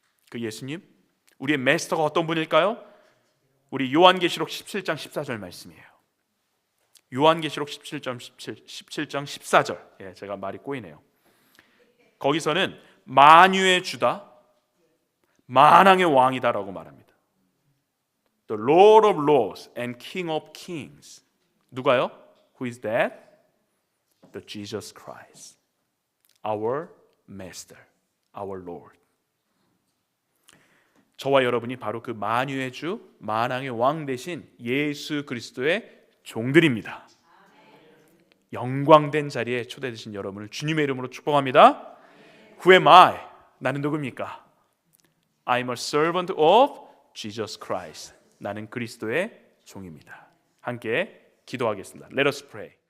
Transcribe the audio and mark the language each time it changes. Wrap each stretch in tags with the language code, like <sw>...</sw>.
<ko>그 예수님, 우리의 마스터가 어떤 분일까요? 우리 요한계시록 17장 14절 말씀이에요. 요한계시록 17장 14절. 제가 말이 꼬이네요. 거기서는 만유의 주다, 만왕의 왕이다라고 말합니다.</ko> <en>The Lord of Lords and King of Kings.</en> <ko>누가요?</ko> <en>Who is that? The Jesus Christ, our Master, our Lord.</en> <ko>저와 여러분이 바로 그 만유의 주, 만왕의 왕 대신 예수 그리스도의 종들입니다. 영광된 자리에 초대되신 여러분을 주님의 이름으로 축복합니다.</ko> <en>Who am I?</en> <ko>나는 누굽니까?</ko> <en>I'm a servant of Jesus Christ.</en> <ko>나는 그리스도의 종입니다. 함께 기도하겠습니다.</ko> <en>Let us pray.</en>